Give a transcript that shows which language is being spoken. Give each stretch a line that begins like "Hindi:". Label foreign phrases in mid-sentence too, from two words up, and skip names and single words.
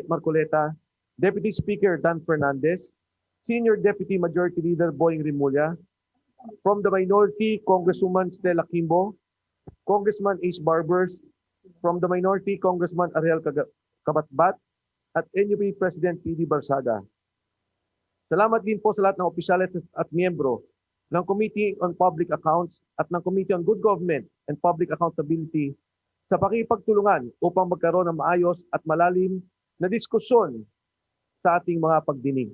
English: Marcoleta, Deputy Speaker Dan Fernandez, Senior Deputy Majority Leader Boying Rimulya, from the minority, Congresswoman Stella Kimbo, Congressman Ace Barbers, from the minority,
Filipino: Congressman Ariel Kabatbat, at NUP President PD Barsaga. Salamat din po sa lahat ng opisyalis at miyembro ng Committee on Public Accounts at ng Committee on Good Government and Public Accountability sa pakipagtulungan upang magkaroon ng maayos at malalim na diskusyon sa ating mga pagdinig.